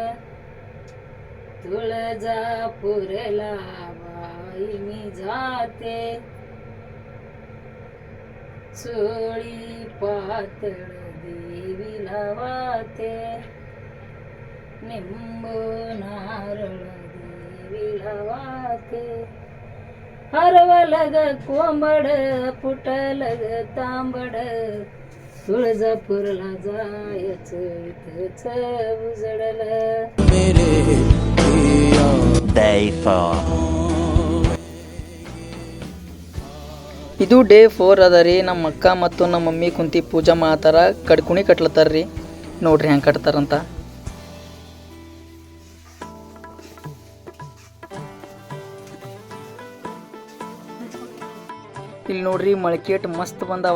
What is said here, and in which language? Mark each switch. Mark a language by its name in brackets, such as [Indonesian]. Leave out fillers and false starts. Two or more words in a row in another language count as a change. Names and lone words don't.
[Marathi] तुळजापूरला बाई मी जाते चोळी पातळ देवीला वाते निंबू नारळ देवीला वाते हरवलग कोंबड फुटलग तांबड तुळजापूरला जायचं इथंच उजडल. [English] Day 4. [Kannada] ಇದು ಡೇ 4 ಅದ ರೀ. ನಮ್ಮ ಅಕ್ಕ ಮತ್ತು ನಮ್ಮ ಮಮ್ಮಿ ಕುಂತಿ ಪೂಜಾ ಮಾಡ್ತಾರ. ಕಡ್ಕುಣಿ ಕಟ್ಲತ್ತಾರ್ರಿ. ನೋಡ್ರಿ ಹೆಂಗೆ ಕಟ್ತಾರಂತ. ಇಲ್ಲಿ ನೋಡ್ರಿ ಮೊಳಕೆ ಮಸ್ತ್ ಬಂದವ.